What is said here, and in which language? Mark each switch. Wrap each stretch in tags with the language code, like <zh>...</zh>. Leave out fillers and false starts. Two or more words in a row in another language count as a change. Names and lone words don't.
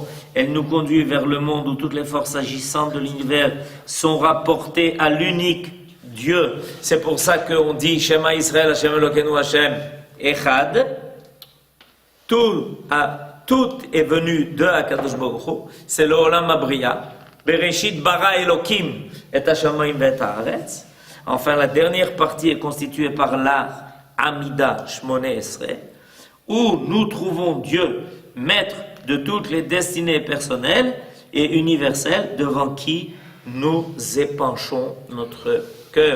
<fr>Elle nous conduit vers le monde où toutes les forces agissantes de l'univers sont rapportées à l'unique Dieu. C'est pour ça qu'on dit</fr> <he>שמע ישראל השם אלקינו השם אחד.</he> <fr>Tout est venu de</fr> <he>הקדוש ברוך הוא.</he> <fr>C'est le</fr> <he>עולם הבריאה. בראשית ברא אלקים את השמים ואת הארץ.</he> <fr>Enfin, la dernière partie est constituée par l'art Amida Shmoneh Esrei, où nous trouvons Dieu, maître de toutes les destinées personnelles et universelles, devant qui nous épanchons notre cœur.</fr>